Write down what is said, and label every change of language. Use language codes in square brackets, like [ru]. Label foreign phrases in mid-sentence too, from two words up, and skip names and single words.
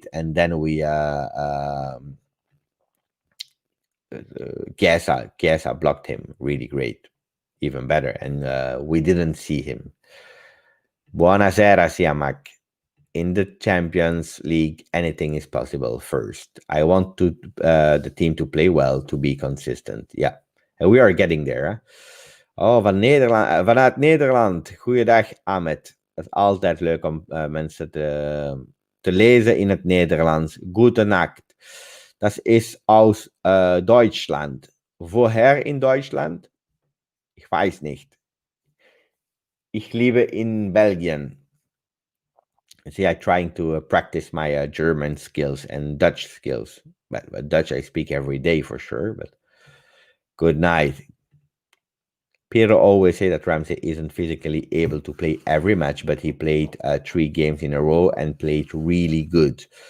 [en] And then we Chiesa blocked him really great, even better. And we didn't see him. Buonasera, Siamak. In the Champions League, anything is possible. First, I want the team to play well, to be consistent. Yeah, and we are getting there. [nl] Hè? Oh, vanuit Nederland. Goeiedag, Ahmed. Het is altijd leuk om mensen te lezen in het Nederlands. [de] Gute Nacht. Das ist aus Deutschland. Woher in Deutschland? Ich weiß nicht. Ich lebe in Belgien. [en] See, I'm trying to practice my German skills and Dutch skills. But Dutch I speak every day for sure. But good night. Pirlo always say that Ramsey isn't physically able to play every match, but he played 3 games in a row and played really good.